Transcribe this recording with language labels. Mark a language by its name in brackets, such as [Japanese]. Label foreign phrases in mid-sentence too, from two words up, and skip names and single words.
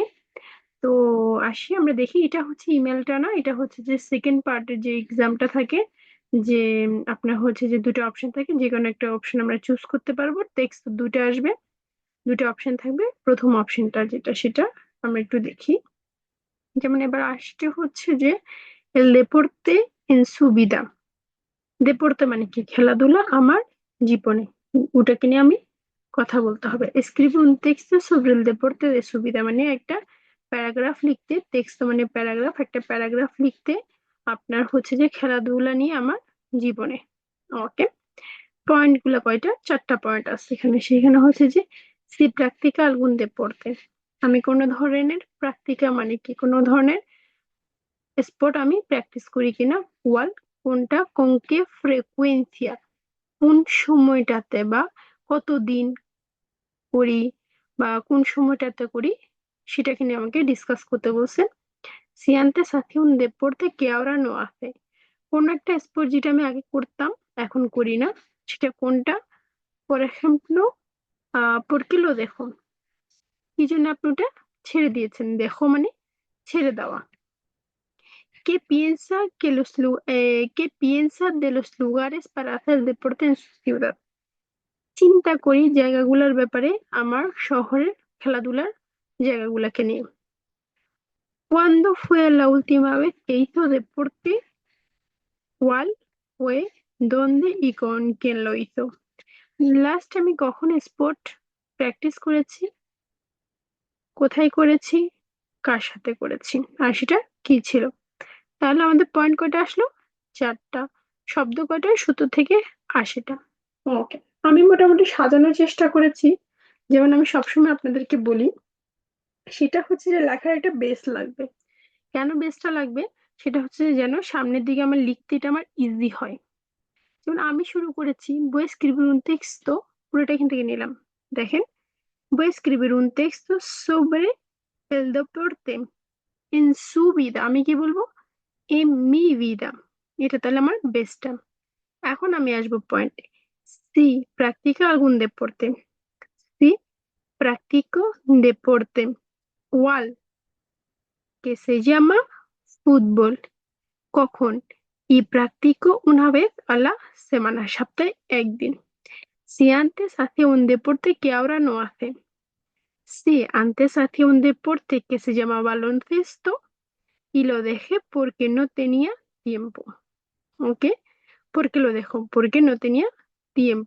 [Bangla] তো আসি আমরা দেখি, এটা হচ্ছে ইমেলটা না, এটা হচ্ছে যে [English] second part [Bangla] যে এক্সামটা থাকে, যে আপনার হচ্ছে যে দুটো অপশন থাকে, যে কোনো একটা অপশন আমরা চুজ করতে পারবো। টেক্সট দুটো আসবে, দুটো অপশন থাকবে। প্রথম অপশনটা যেটা সেটা আমরা একটু দেখি। যেমন এবার আসছে হচ্ছে যে [Spanish] el deporte en su vida. [Bangla] দেপোর্তে মানে কি? খেলাধুলা আমার জীবনে। ওটাকে নিয়ে আমি কথা বলতে হবে। [Spanish] escribe un texto sobre el deporte de su vida [Bangla] মানে একটা প্যারাগ্রাফ লিখতে, টেক্সট মানে প্যারাগ্রাফ, একটা প্যারাগ্রাফ লিখতে আপনার হচ্ছে যে খেলাধুলা নিয়ে আমার জীবনে। ওকে, পয়েন্ট গুলা কয়টা? চারটা পয়েন্ট আছে এখানে। সেখানে হচ্ছে যে [Spanish] si practica algún deporte, [Bangla] আমি কোনো ধরনের প্র্যাকটিকা মানে কি, কোনো ধরনের স্পোর্ট আমি প্র্যাকটিস করি কিনা। ওয়াল, কোনটা, [Spanish] con qué frecuencia, [Bangla] কোন সময়টাতে বা কতদিন করি বা কোন সময়টাতে করি, সেটাকে নিয়ে আমাকে ডিসকাস করতে বলছে। [Spanish] si antes hacía un deporte que ahora no hace, [Bangla] কোন একটা স্পোর্ট যেটা আমি আগে করতাম এখন করি না, সেটা কোনটা। [English] for example, [Spanish] por qué lo dejo, [Bangla] কি জন্য আপনি ওটা ছেড়ে দিয়েছেন। দেখো মানে ছেড়ে দেওয়া। [Spanish] ¿Qué piensa de los lugares para hacer deporte en su ciudad? [Bangla] চিন্তা করি জায়গাগুলোর ব্যাপারে, আমার শহরের খেলাধুলার জায়গাগুলোকে নিয়ে। [Spanish] ¿Cuándo fue la última vez que hizo deporte? ¿Cuál fue, dónde y con quién lo hizo? [Bangla] লাস্ট আমি কখন [English] sport practice [Bangla] করেছি, কোথায় করেছি, কার সাথে করেছি, আর সেটা কি ছিল। তাহলে আমাদের পয়েন্ট কয়টা আসলো? চারটা। শব্দ কয়টা? 70 থেকে 80টা। ওকে, আমি মোটামুটি সাজানোর চেষ্টা করেছি। যেমন আমি সবসময় আপনাদেরকে বলি, সেটা হচ্ছে যে লেখার একটা বেস লাগবে। কেন বেসটা লাগবে? সেটা হচ্ছে যে যেন সামনের দিকে আমার লিখতে এটা আমার ইজি হয়। যেমন আমি শুরু করেছি [Spanish] voy a escribir un texto, [Bangla] পুরোটা এখান থেকে নিলাম। দেখেন, [Spanish] voy a escribir un texto sobre el deporte en su vida, [Bangla] আমি কি বলবো? [Spanish] en mi vida। [Bangla] এটা তাহলে আমার বেসটা। এখন আমি আসবো পয়েন্টে। [Spanish] Si practica algún deporte, si practico deporte, ¿cuál? Que se llama fútbol, কখন? y practico una vez a la semana, [Bangla] সপ্তাহে একদিন। [Spanish] si antes hacía un deporte que ahora no hace, si antes hacía un deporte que se llama baloncesto y lo dejé porque no tenía tiempo. ¿Ok? ¿Por qué lo dejó? Porque no tenía tiempo.